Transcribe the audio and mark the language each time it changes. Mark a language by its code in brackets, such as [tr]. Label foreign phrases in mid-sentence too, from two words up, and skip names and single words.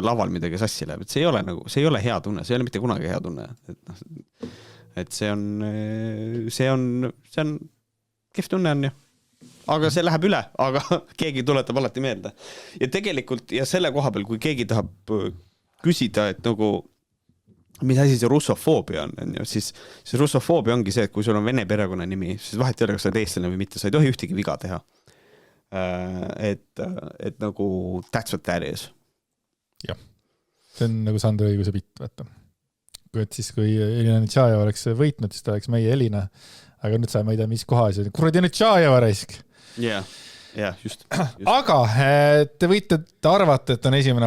[et] laval midagi sassi läheb, et see ei ole hea tunne, see ei ole mitte kunagi hea tunne, et see on kehv tunne on ju, aga see läheb üle, aga keegi tuletab alati meelde ja tegelikult ja selle koha peal, kui keegi tahab küsida, et nagu mis asi see russofoobia on ju, siis russofoobia ongi see, et kui sul on vene perekonna nimi, siis vahet ei ole, kas sa oled eestlane või mitte, sa ei tohi ühtegi viga teha. Et nagu [en] that's what that is. [et] Jah, see on nagu Sandra õiguse pitt, vaata. Kui Elina Nitšajeva oleks võitnud, siis ta oleks meie Elina, aga nüüd sa ma ei tea, mis kohas, kuradi Nitšajeva raisk. Jah, just. Aga te võite arvata, et on 1.